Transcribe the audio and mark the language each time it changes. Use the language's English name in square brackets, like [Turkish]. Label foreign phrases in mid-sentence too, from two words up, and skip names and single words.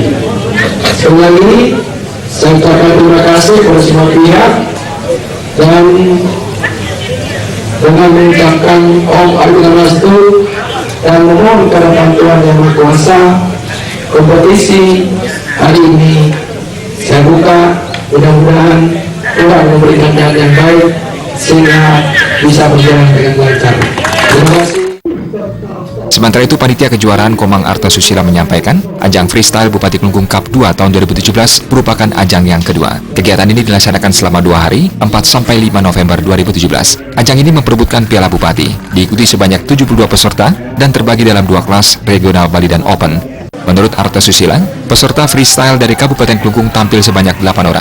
[Indonesian] Sekali lagi, saya ucapkan terima kasih kepada semua pihak, dan dengan mengucapkan Om Arifin Rastu dan memohon kepada Tuhan Yang Maha Kuasa, kompetisi hari ini saya buka, mudah-mudahan Tuhan memberikan jalan yang baik sehingga bisa berjalan dengan lancar. Terima kasih. Sementara itu, Panitia Kejuaraan Komang Artasusila menyampaikan, ajang freestyle Bupati Klungkung Cup 2 tahun 2017 merupakan ajang yang kedua. Kegiatan ini dilaksanakan selama 2 hari, 4-5 November 2017. Ajang ini memperebutkan Piala Bupati, diikuti sebanyak 72 peserta dan terbagi dalam 2 kelas, regional Bali dan open. Menurut Artasusila, peserta freestyle dari Kabupaten Klungkung tampil sebanyak 8 orang.